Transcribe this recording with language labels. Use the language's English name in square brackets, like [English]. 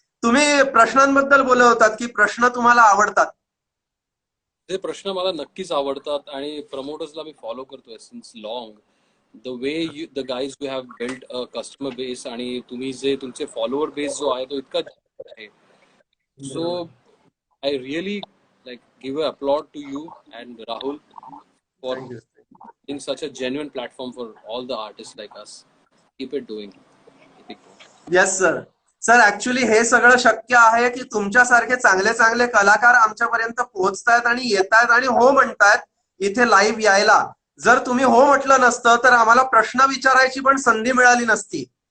[Marathi] तुम्ही प्रश्नांबद्दल बोलत होतात की प्रश्न तुम्हाला आवडतात. ते प्रश्न मला नक्कीच आवडतात आणि प्रमोटर्सला मी फॉलो करतोय [English] Since long. The way the guys you have built a customer base [Marathi] आणि तुम्ही जे तुमचे फॉलोअर बेस जो आहे तो इतका जास्त आहे. [English] So I really like give a applaud to you and Rahul for thank you. being such a genuine platform for all the artists like us. Keep it doing. Keep it going. Yes sir. [Marathi] Sir actually हे सगळं शक्य आहे की तुमच्यासारखे चांगले चांगले कलाकार आमच्यापर्यंत पोहोचतायत आणि येतायत आणि हो म्हणतायत इथे लाईव्ह यायला. जर तुम्ही हो म्हटलं नसतं तर आम्हाला प्रश्न विचारायची पण संधी मिळाली नसती.